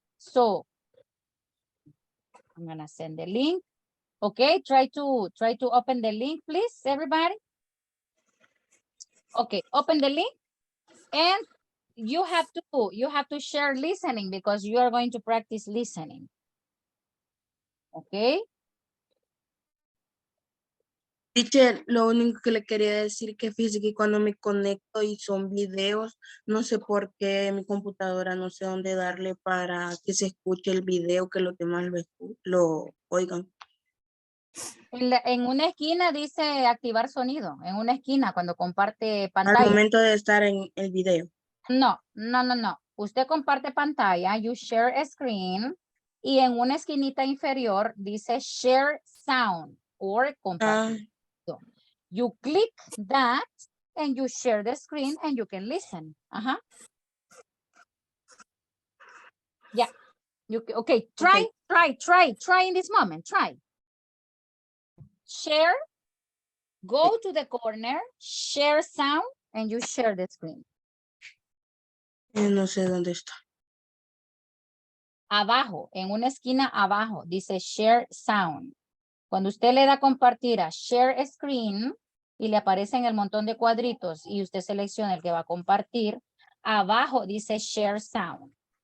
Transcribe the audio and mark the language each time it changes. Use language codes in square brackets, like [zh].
[en] So, I'm gonna send the link. Okay, try to open the link, please, everybody. Okay, open the link, and you have to share listening because you are going to practice listening. Okay. [es] Teacher, lo único que le quería decir que fíjese que cuando me conecto y son videos, no sé por qué mi computadora no sé dónde darle para que se escuche el video, que los demás lo oigan. En una esquina dice activar sonido, en una esquina cuando comparte Al pantalla. momento de estar en el video. No. Usted comparte pantalla, [en] you share a screen, [es] y en una esquinita inferior dice share sound or compartir. [en] You click that and you share the screen and you can listen. Yeah. Okay, try in this moment, try. Share, go to the corner, share sound, and you share the screen. [es] No sé dónde está. Abajo, en una esquina abajo, dice share sound. Cuando usted le da compartir a share screen y le aparecen el montón de cuadritos y usted selecciona el que va a compartir, abajo dice share sound.